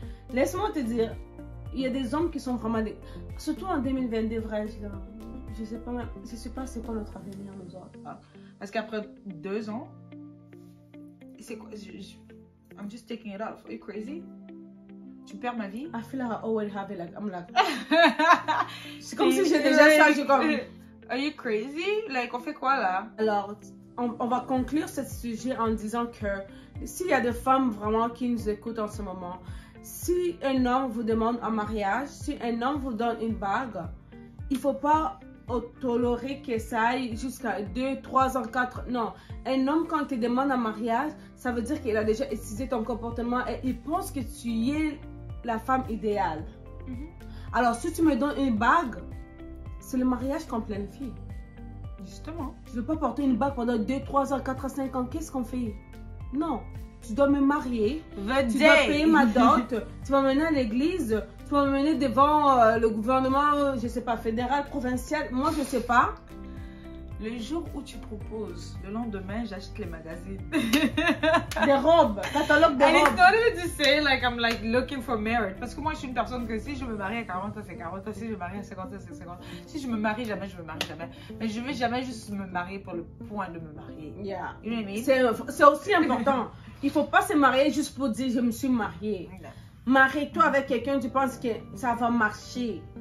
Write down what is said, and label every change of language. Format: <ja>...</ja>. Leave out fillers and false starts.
<fr>Laisse-moi te dire, il y a des hommes qui sont vraiment... Surtout en 2022, vrai, je sais pas c'est quoi notre avenir, nous autres. Parce qu'après 2 ans, c'est quoi?</fr> <en>I'm just taking it off. Are you crazy?</en> <fr>Tu perds ma vie?</fr> <en>I feel like I always have it, like, I'm like...</en> <fr>c'est comme si j'ai déjà ça, j'ai comme...</fr> <en>Are you crazy? Like,</en> <fr>on fait quoi là? Alors, on va conclure ce sujet en disant que s'il y a des femmes vraiment qui nous écoutent en ce moment, si un homme vous demande en mariage, si un homme vous donne une bague, il ne faut pas tolérer que ça aille jusqu'à 2, 3 ans, 4... Non, un homme quand il te demande en mariage, ça veut dire qu'il a déjà étudié ton comportement et il pense que tu es la femme idéale. Alors, si tu me donnes une bague, c'est le mariage qu'on planifie. Justement. Je ne veux pas porter une bague pendant 2, 3 ans, 4 à 5 ans. Qu'est-ce qu'on fait? Non. Tu dois me marier. Tu dois payer ma dot. Tu vas m'amener à l'église. Tu vas m'amener devant le gouvernement, je ne sais pas, fédéral, provincial. Moi, je ne sais pas. Le jour où tu proposes, le lendemain, j'achète les magazines. Des robes, catalogue de robes.</fr> <en>And it's not even to say like I'm like looking for marriage.</en> <fr>Parce que moi, je suis une personne que si je me marie à 40 ans, c'est 40 ans. Si je me marie à 50 ans, c'est 50 ans. Si je me marie jamais, je me marie jamais. Mais je ne vais jamais juste me marier pour le point de me marier.</fr> <en>Yeah. You know what I mean?</en> <fr>C'est aussi important. Il ne faut pas se marier juste pour dire je me suis mariée. Marie-toi avec quelqu'un, tu penses que ça va marcher.</fr>